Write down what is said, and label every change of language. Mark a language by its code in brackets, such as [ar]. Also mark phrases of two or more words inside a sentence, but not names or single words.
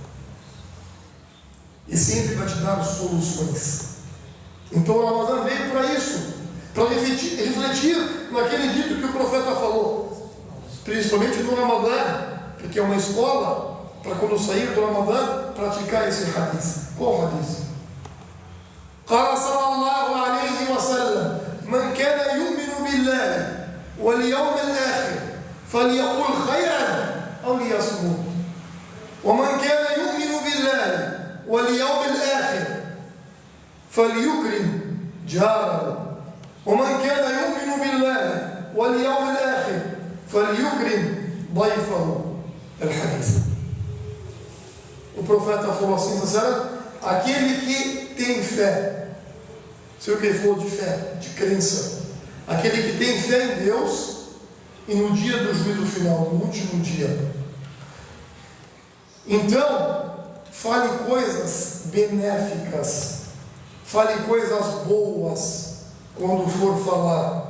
[pt] E sempre vai te dar soluções. Então o Ramadã veio para isso, para refletir naquele dito que o profeta falou, principalmente no Ramadã, porque é uma escola para quando sair do Ramadã praticar esse hadith. Qual hadith? [ar] قال صلى الله عليه وسلم من كان يؤمن بالله واليوم الآخر فليقل خيرا أو ليصمت ومن كان يؤمن بالله واليوم الآخر فليكرم جاره ومن كان يؤمن بالله واليوم الآخر فليكرم ضيفه. الحديث. [pt] O profeta falou assim, aquele que tem fé, sei o que ele falou de fé, de crença, aquele que tem fé em Deus e no dia do juízo final, no último dia, então fale coisas benéficas, fale coisas boas quando for falar.